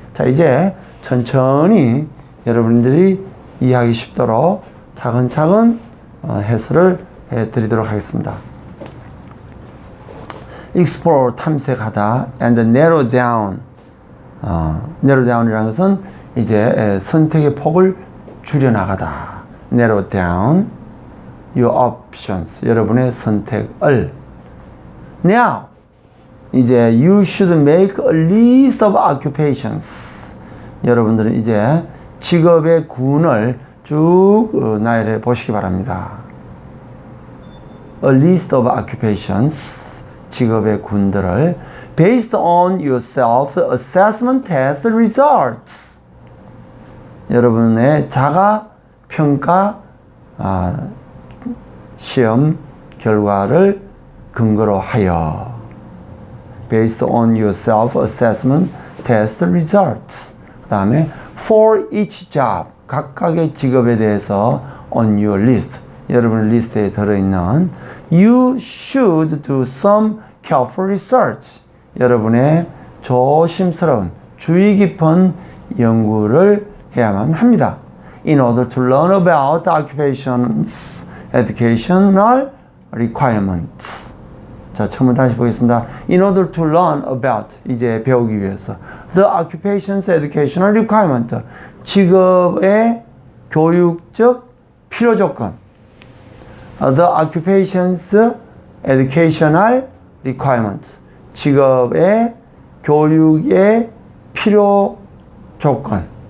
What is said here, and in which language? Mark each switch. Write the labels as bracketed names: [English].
[Korean] 자, 이제 천천히 여러분들이 이해하기 쉽도록 차근차근 해설을 해드리도록 하겠습니다. [English] Explore, 탐색하다, and narrow down. [Korean] narrow down이라는 것은 이제 선택의 폭을 줄여나가다. [English] narrow down your options. [Korean] 여러분의 선택을. [English] Now, 이제 you should make a list of occupations. [Korean] 여러분들은 이제 직업의 군을 쭉 나열해 보시기 바랍니다. [English] A list of occupations, [Korean] 직업의 군들을 [English] based on your self-assessment test results. [Korean] 여러분의 자가 평가 시험 결과를 근거로 하여 [English] based on your self-assessment test results. [Korean] 그 다음에 for each job, 각각의 직업에 대해서 on your list, 여러분 리스트에 들어있는 [English] you should do some careful research, [Korean] 여러분의 조심스러운 주의 깊은 연구를 해야만 합니다. [English] In order to learn about the occupation's educational requirements. [Korean] 자, 처음부터 다시 보겠습니다. [English] In order to learn about, [Korean] 이제 배우기 위해서. [English] The occupation's educational requirement. [Korean] 직업의 교육적 필요 조건. [English] The occupation's educational requirement. [Korean] 직업의 교육의 필요 조건.